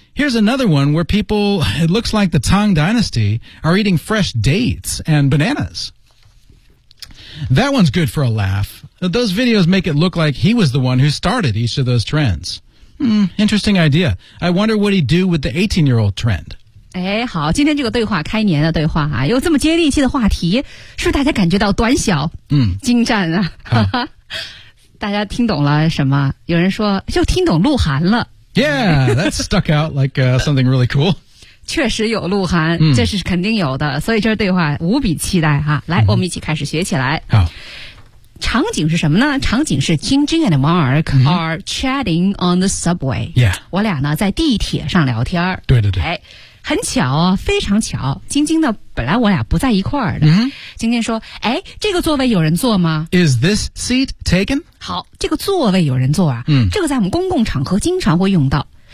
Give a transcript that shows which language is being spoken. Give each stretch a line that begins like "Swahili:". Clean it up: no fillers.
English: Here's another one where people, it looks like the Tang Dynasty, are eating fresh dates and bananas. That one's good for a laugh. Those videos make it look like he was the one who started each of those trends. Interesting idea. I wonder what he'd do with the 18-year-old trend.
Chinese: 哎，好，今天这个对话，开年的对话啊，有这么接地气的话题，是不是大家感觉到短小？嗯，精湛啊！大家听懂了什么？有人说就听懂鹿晗了。
English: Yeah, that stuck out like something really cool.
Chinese: 确实有鹿晗，这是肯定有的，所以这对话无比期待哈、啊。来，我们一起开始学起来。好，场景是什么呢？场景是
English: Jingjing and Mark are chatting on the subway. Yeah,
Chinese: 我俩呢在地铁上聊天。对对对。哎，很巧啊，非常巧，晶晶呢本来我俩不在一块儿的。晶晶说，哎，这个座位有人坐吗？
English: Is this seat taken?
Chinese: 好，这个座位有人坐啊，这个在我们公共场合经常会用到。